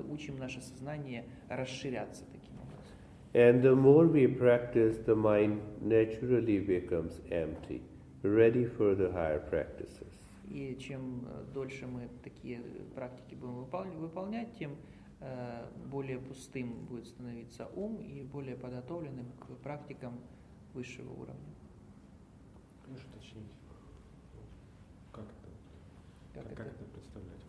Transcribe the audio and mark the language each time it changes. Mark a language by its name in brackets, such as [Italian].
[Russian] Мы учим наше сознание расширяться таким образом. [English] And the more we practice, the mind naturally becomes empty, ready for the higher practices. [Russian] И чем дольше мы такие практики будем выполнять, тем более пустым будет становиться ум и более подготовленным к практикам высшего уровня. Можешь уточнить, как это представлять?